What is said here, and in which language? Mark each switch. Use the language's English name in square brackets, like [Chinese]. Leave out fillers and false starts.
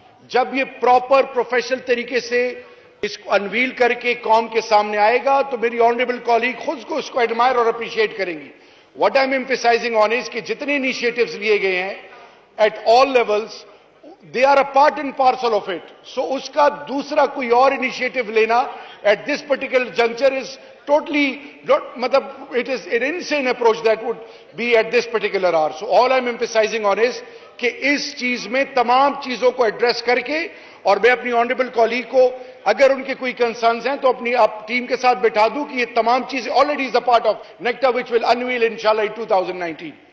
[Urdu] جب یہ proper professional طریقے سے اس کو انویل کر کے قوم کے سامنے آئے گا تو میری آنریبل کالیگ خود کو اس کو ایڈمائر اور اپریشیٹ کریں گی. [English] what I am emphasizing on is [Urdu] کہ جتنے انیشیٹوز لیے گئے ہیں [English] at all levels, they are a part and parcel of it. So [Urdu] اس کا دوسرا کوئی اور [English] initiative لینا at this particular juncture is totally not, it is an insane approach that would be at this particular hour. So all I'm emphasizing on is [Urdu] کہ اس چیز میں تمام چیزوں کو ایڈریس کر کے، اور میں اپنی آنریبل کالیگ کو اگر ان کے کوئی کنسرنز ہیں تو اپنی آپ ٹیم کے ساتھ بٹھا دوں کہ یہ تمام چیزیں [English] already is a part of NECTA which will unveil inshallah in 2019.